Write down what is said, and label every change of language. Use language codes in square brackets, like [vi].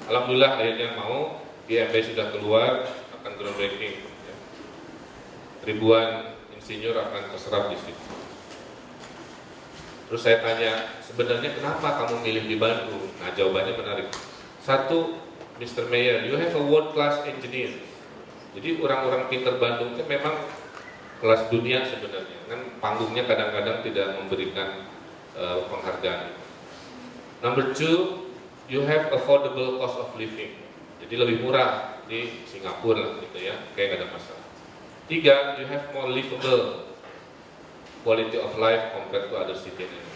[id] Alhamdulillah akhirnya mau, IMB sudah keluar, akan groundbreaking. Ya. Ribuan insinyur akan terserap di situ. Terus saya tanya, sebenarnya kenapa kamu milih di Bandung? Nah jawabannya menarik. [en] 1, Mr. Mayor, you have a world class engineer. [id] Jadi orang-orang pintar Bandung itu memang kelas dunia sebenarnya. Kan panggungnya kadang-kadang tidak memberikan penghargaan. [en] Number 2, you have affordable cost of living. [id] Jadi lebih murah di Singapura gitu ya, kayak gak ada masalah. [en] 3, you have more livable quality of life compared to other city.